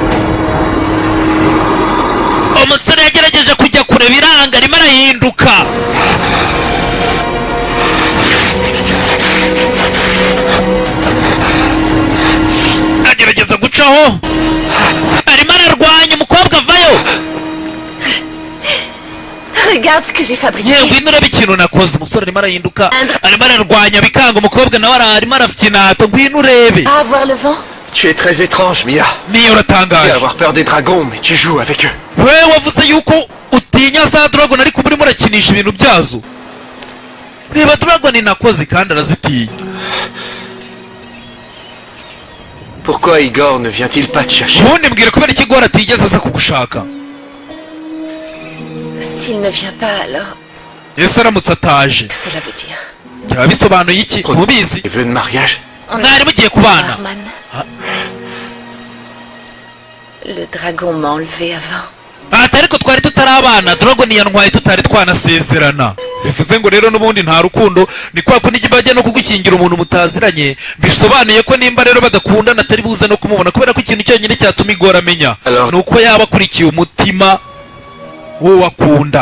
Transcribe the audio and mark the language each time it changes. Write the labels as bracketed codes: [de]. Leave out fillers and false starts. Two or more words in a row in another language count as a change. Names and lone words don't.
[rw] Umusore yagerageje kujya kure biranga, arimo arahinduka. Agerageza gucaho, arimo ararwanya. Umukobwa avayo. [fr] Regarde ce que j'ai fabriqué. [rw] Yewe ngwino ikintu nakoze. Umusore arimo arahinduka, arimo ararwanya bikanga. Umukobwa nawe arimo arafinata. Ngwino urebe. [fr] À avoir le vent. Tu es très étrange, Mia. [rw] Niyo [fr] Tu [rw] uratangaje. [fr] peux avoir peur des dragons, mais tu joues avec eux. [rw] Wewe wavuze yuko utinya za Dragon ariko urimo urakinisha ibintu byazo. Niba Dragon nakoze kandi arazitinya. [fr] Pourquoi Igor ne vient-il pas te chercher? [rw] Ubundi mbwira kubera iki Igor atigeze aza kugushaka. [fr] S'il ne vient pas, alors... [rw] Ese aramutse ataje [fr] que cela veut dire? [rw] byaba bisobanuye iki? Mubizi [fr] Les vœux de mariage? [rw] mwari mugiye kubana. Arman. [fr] Le dragon m'a enlevé avant. [rw] ati ariko twari tutarabana. Dragon yantwaye tutari twanasezerana. Bivuze ngo rero n'ubundi nta rukundo. Ni kwa kundi bajya no kugushyingira umuntu mutaziranye. Bisobanuye ko nimba rero badakundana atari buze no kumubona, kubera ko ikintu cyonyine cyatuma Igor amenya nuko yaba akurikiye umutima wo wakunda.